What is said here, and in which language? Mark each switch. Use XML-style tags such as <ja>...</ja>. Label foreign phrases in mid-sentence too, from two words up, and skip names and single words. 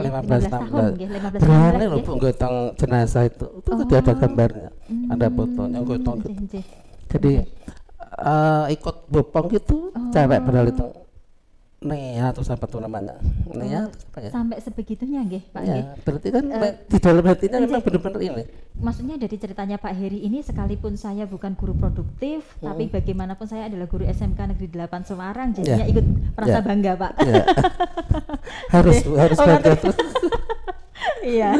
<id>15 tahun nggih, 15 berani 16 loh nggih. Bu gotong jenazah itu tadi ada gambarnya, ada fotonya gotong gitu. Nggih. Jadi ikut bopong gitu, cewek padahal itu Nia atau siapa tuh namanya, Nia atau siapa ya? Sampai sebegitunya nggih Pak nggih. Ya, berarti kan di dalam hatinya memang benar-benar ini. Maksudnya dari ceritanya Pak Heri ini, sekalipun saya bukan guru produktif, tapi bagaimanapun saya adalah guru SMK Negeri 8 Semarang, jadinya ikut merasa bangga Pak. Ya. harus bangga tuh. Iya.</id>